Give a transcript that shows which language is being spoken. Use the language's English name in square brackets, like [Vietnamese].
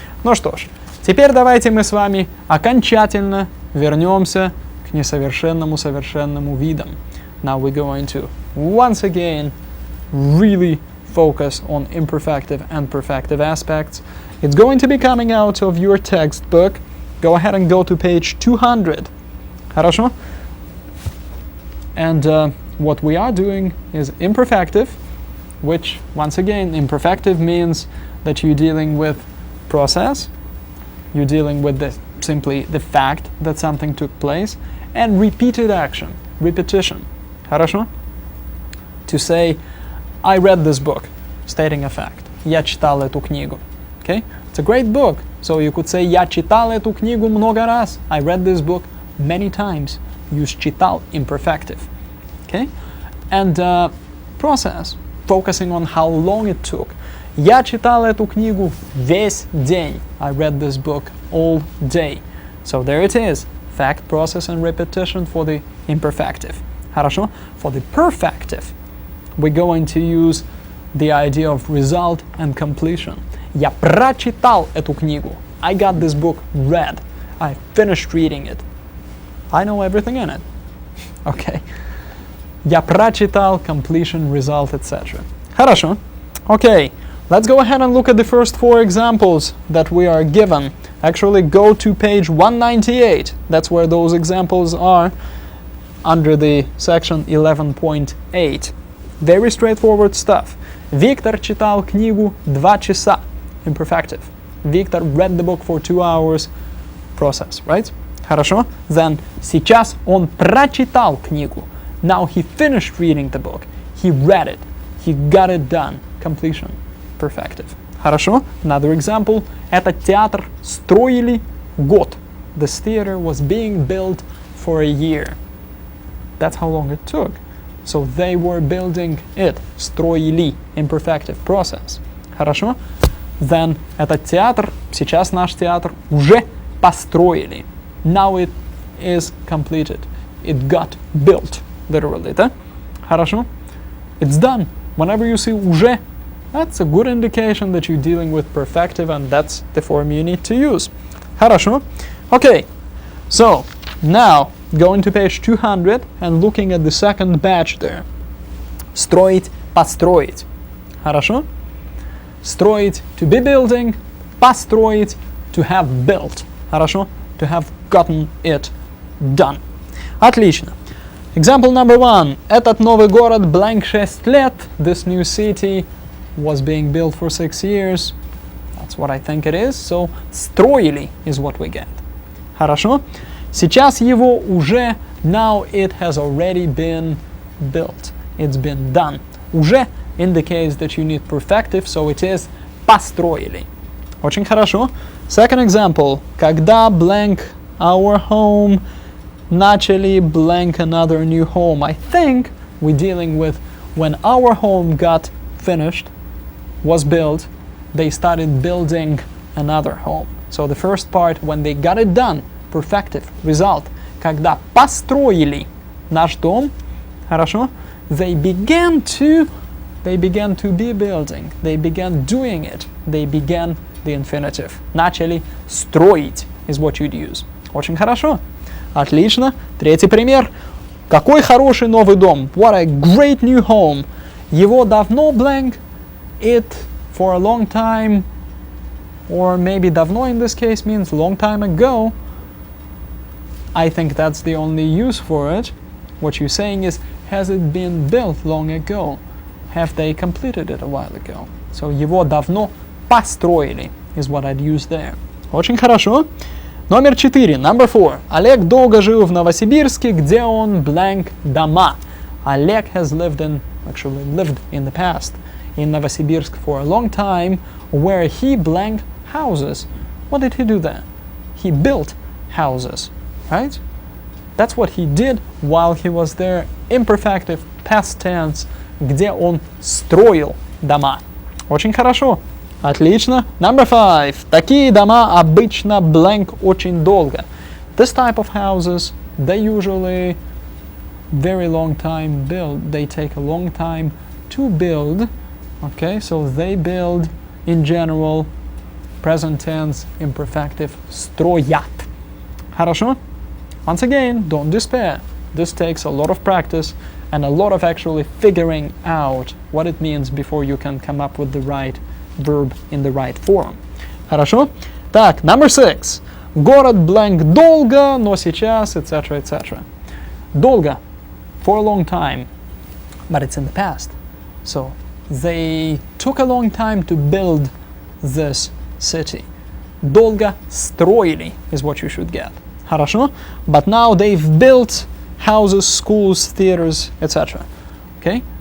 [Russian] Ну что ж, теперь давайте мы с вами окончательно вернемся к несовершенному совершенному видам. [English] Now we're going to once again really focus on imperfective and perfective aspects. It's going to be coming out of your textbook. Go ahead and go to page 200. Хорошо? And what we are doing is imperfective, which once again, imperfective means that you're dealing with process, you're dealing with simply the fact that something took place, and repeated action, repetition. [Russian] Хорошо? [English] To say, I read this book, stating a fact. [Russian] Я читал эту книгу. [English] Okay? It's a great book. So you could say, [Russian] я читал эту книгу много раз. [English] I read this book many times. Use читал, imperfective. Okay? And process, focusing on how long it took. [Russian] Я читал эту книгу весь день. [English] I read this book all day. So there it is. Fact, process, and repetition for the imperfective. [Russian] Хорошо? [English] For the perfective, we're going to use the idea of result and completion. [Russian] Я прочитал эту книгу. [English] I got this book read. I finished reading it. I know everything in it. Okay. [Russian] Я прочитал, [English] completion, result, etc. [Russian] Хорошо. Okay. [English] Let's go ahead and look at the first four examples that we are given. Actually, go to page 198. That's where those examples are, under the section 11.8. Very straightforward stuff. [Russian] Виктор читал книгу 2 часа. [English] Imperfective. Victor read the book for 2 hours. Process, right? Хорошо? Then, [Russian] сейчас он прочитал книгу. [English] Now he finished reading the book. He read it. He got it done. Completion. Perfective. Хорошо? Another example. Этот театр строили год. This theater was being built for a year. That's how long it took. So they were building it. [Russian] Строили. Imperfective. Process. Хорошо? Then, этот театр, сейчас наш театр уже построили. [English] Now it is completed. It got built. Literally, да? Хорошо? It's done. Whenever you see уже, that's a good indication that you're dealing with perfective, and that's the form you need to use. Хорошо? Okay. So, now, going to page 200 and looking at the second batch there. [Russian] Строить, построить. Хорошо? [English] Строить, to be building. Построить, to have built. Хорошо? To have gotten it done. Отлично. Example number 1. [Russian] Этот новый город blank 6 лет. [English] This new city was being built for 6 years. That's what I think it is. So, строили is what we get. [Russian] Хорошо? Сейчас его уже, [English] now it has already been built. It's been done. Уже indicates that you need perfective, so it is построили. [Russian] Очень хорошо. [English] Second example. Когда blank our home начали blank another new home. I think we're dealing with when our home got finished, was built, they started building another home. So the first part, when they got it done, perfective, result. [Russian] Когда построили наш дом, хорошо, [English] they began to be building, they began doing it, they began the infinitive. [Russian] Начали строить [English] is what you'd use. [Russian] Очень хорошо. Отлично. Третий пример. Какой хороший новый дом. [English] What a great new home. [Russian] Его давно blank. [English] It for a long time, or maybe давно in this case means long time ago. I think that's the only use for it. What you're saying is, has it been built long ago? Have they completed it a while ago? So [Russian] его давно построили [English] is what I'd use there. [Russian] Очень хорошо. Номер 4, number 4. Олег долго жил в Новосибирске, где он blank дома. [English] Олег has lived in the past in Novosibirsk for a long time, where he blank houses. What did he do there? He built houses, right? That's what he did while he was there. Imperfective, past tense, [Russian] где он строил дома. Очень хорошо. Отлично. [English] Number 5. [Russian] Такие дома обычно blank очень долго. [English] This type of houses, they usually very long time build. They take a long time to build. Okay, so they build in general, present tense, imperfective, строят. Хорошо? Once again, don't despair. This takes a lot of practice and a lot of actually figuring out what it means before you can come up with the right verb in the right form. [Russian] Хорошо? Так, number 6. Город blank долго, но сейчас, etc., etc. [English] Долго, for a long time, but it's in the past. So, they took a long time to build this city. [Russian] Долго строили [English] is what you should get. [Russian] Хорошо? [English] But now they've built houses, schools, theaters, etc. Okay?